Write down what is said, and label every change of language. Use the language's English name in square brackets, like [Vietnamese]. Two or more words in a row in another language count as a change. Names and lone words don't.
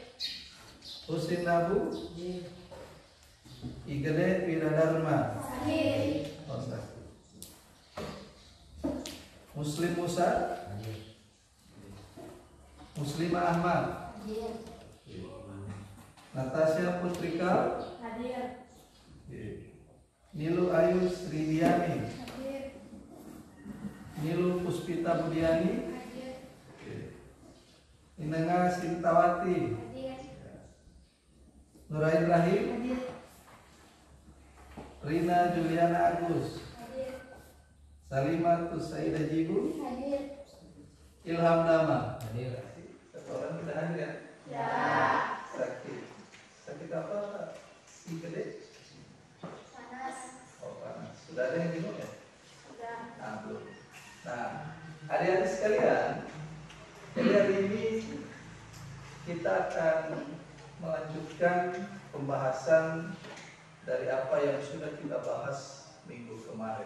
[Indonesian] Husin Nabu Igede Wiradharma Hadir. Muslim Musa Muslimah Ahmad Hadir. Natasha Putrika Hadir. Nilu Ayu Sridiani Hadir. Nilu Puspita Budiani Hadir. Inenga Sintawati Hadir. Nurain Rahim Hadir. Rina Juliana Agus Hadir. Salimah Tusaida Jibu Hadir. Ilham Dama Hadir. satu orang kita hadir ya? Ya. Sakit apa? Igede? Panas. Oh panas. Sudah ada yang minum ya? Sudah. Nah, belum. Nah, adik-adik sekalian, jadi hari ini kita akan melanjutkan pembahasan dari apa yang sudah kita bahas minggu kemarin.